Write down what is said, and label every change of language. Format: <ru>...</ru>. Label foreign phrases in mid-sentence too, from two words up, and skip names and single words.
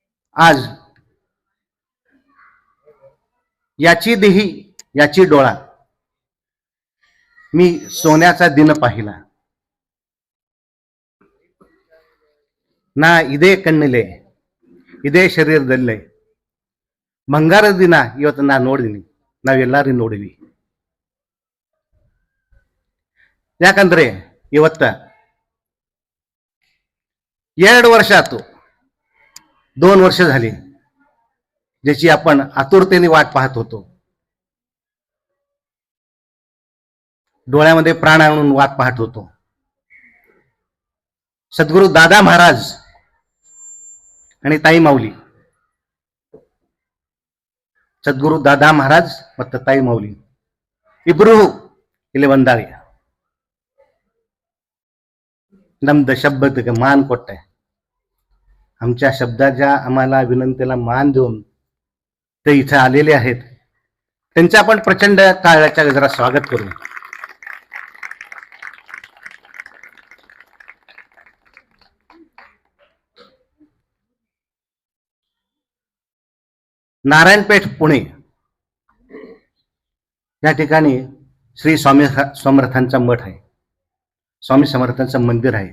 <mr>आज याची देही याची डोळा, मी सोन्याचा दिन पाहिला.</mr> <kn>ನಾ ಇದೇ ಕಣ್ಣಿಲೆ ಇದೇ ಶರೀರದಲ್ಲೇ ಬಂಗಾರದ ದಿನ ಇವತ್ತು ನಾ ನೋಡಿದೀನಿ, ನಾವೆಲ್ಲರೂ ನೋಡಿವಿ. ಯಾಕಂದ್ರೆ ಇವತ್ತ</kn> <mr>2 वर्ष आतो, 2 वर्ष झाली ज्याची आपण आतुरतेने वाट पाहत होतो. डोळ्यामध्ये प्राण आणून वाट पाहत होतो. सद्गुरू दादा महाराज आणि ताई माऊली,</mr> <kn>ಸದ್ಗುರು ದಾದಾ ಮಹಾರಾಜ್ ಮತ್ತು ತಾಯಿ ಮೌಲಿ ಇಬ್ರು ಇಲ್ಲಿ ಬಂದಾರೆ.</kn> <mr>नमद शब्दाला मान ಕೊಟ್ಟೆ, आमच्या शब्दाच्या आम्हाला विनंतीला मान देऊन ते इथे आलेले आहेत. त्यांचं आपण प्रचंड टाळ्याच्या गजरात स्वागत करू. नारायणपेठ पुणे या ठिकाणी श्री स्वामी समर्थांचा मठ आहे, स्वामी समर्थांचं मंदिर आहे.</mr>